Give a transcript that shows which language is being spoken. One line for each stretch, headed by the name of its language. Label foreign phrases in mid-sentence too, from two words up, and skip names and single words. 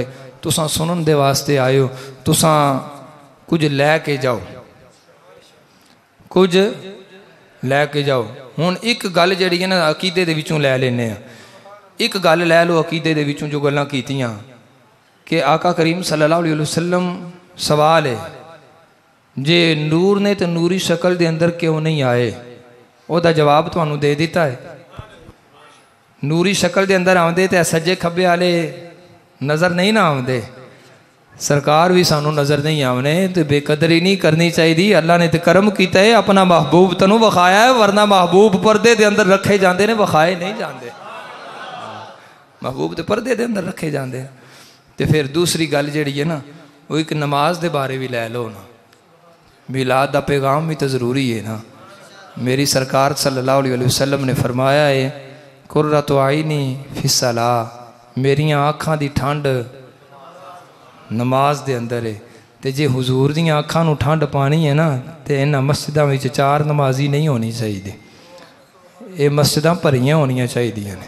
Punjabi: تساں سنن دے واسطے آئے ہو، تساں کجھ لے کے جاؤ، کجھ لے کے جاؤ. ہُݨ اک گل جیہڑی اے نا عقیدے دے وچوں لے لینے، اک گل لے لو عقیدے دے وچوں جو گلاں کیتیاں کہ آقا کریم
Arabic: صلى الله عليه وسلم
Punjabi: سوال اے جے نور نیں تو نوری شکل دے اندر کیوں نہیں آئے، اوہدا جواب تہانوں دے دتا اے. نوری شکل دے اندر آؤندے تے سجے کھبے والے نظر نہیں نا آؤندے، سرکار بھی سانوں نظر نہیں آنے، تو بے قدری نہیں کرنی چاہیدی. اللہ نے تو کرم کیتا اے، اپنا محبوب تینوں وکھایا اے، ورنہ محبوب پردے دے اندر رکھے جاتے نیں، وکھائے نہیں جاتے. محبوب تو پردے دے اندر رکھے جاتے. تو پھر دوسری گل جی اے نا وہ اک نماز دے بارے بھی لے لو نا، میلاد کا پیغام بھی تو ضروری اے نا. میری سرکار
Arabic: صلى الله عليه وسلم
Punjabi: نے فرمایا اے
Arabic: قرة عيني في الصلاة,
Punjabi: ، میریاں اکھاں دی ٹھنڈ نماز دے اندر اے. تو جے حضور دی اکھاں نوں ٹھنڈ پاݨی اے نا تو اِنہاں مسجداں وچ 4 نمازی نہیں ہونی چاہیدی، یہ مسجداں بھریاں ہونیاں چاہیدیاں نیں.